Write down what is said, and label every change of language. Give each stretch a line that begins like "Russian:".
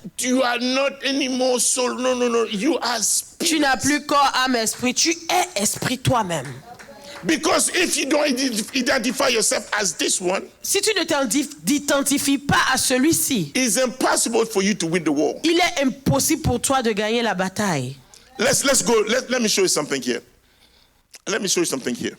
English: You are not anymore soul. No. You are
French: Tu
English: spirit.
French: n'as plus corps, âme, esprit. Tu es esprit toi-même.
English: Because if you don't identify yourself as this one,
French: Si tu ne t'identifies pas à celui-ci,
English: it's impossible for you to win the war.
French: il est impossible pour toi de gagner la bataille.
English: Let's go. Let me show you something here. Let me show you something here.